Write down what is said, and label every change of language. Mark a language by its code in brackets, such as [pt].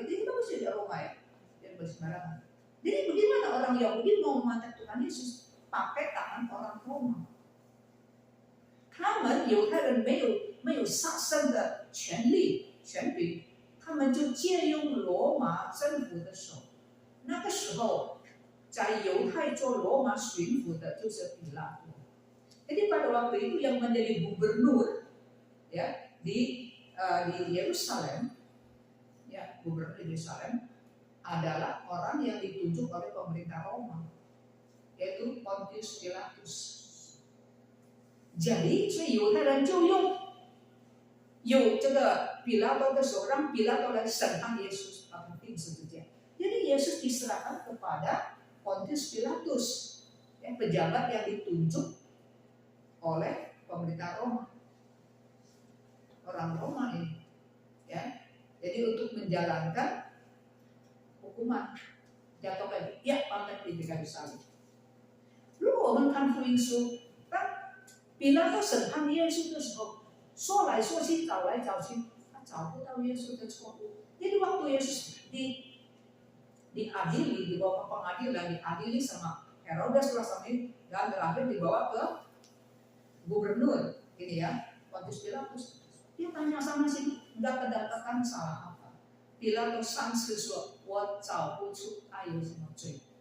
[id] Itu mesti di Roma ya, jadi boleh sembarangan. Jadi bagaimana orang Yahudi mau memandang Tuhan Yesus pakai tangan orang Roma？ [zh] 他们犹太人没有杀生的权柄，他们就借用罗马政府的手。那个时候，在犹太做罗马巡抚的就是比拉多。 [id] Jadi pada waktu itu yang menjadi gubernur ya di Yerusalem, ya gubernur di Yerusalem adalah orang yang ditunjuk oleh pemerintah Roma, yaitu Pontius Pilatus. [zh] Jadi 所以犹太人就有这个比拉多的手，让比拉多来审判耶稣，把他钉十字架。 [id] Jadi Yesus diserahkan kepada Pontius Pilatus, ya, pejabat yang ditunjuk oleh pemerintah Roma, orang Roma ini, ya. Jadi untuk menjalankan hukuman jatuhkan, ya, pantai di kayu salib. [zh] 如果我们看福音书，当比拉多审判耶稣的时候，说来说去，找来找去，他找不到耶稣的错误。 [id] Jadi waktu Yesus diadili, dibawa ke pengadilan, diadili sama Herodes dan terakhir dibawa ke gubernur, ini ya, Pontius Pilatus. Dia tanya sama sini, nggak kedapatan salah apa? [zh] Pilatus 3次说，我找不出他有什么罪。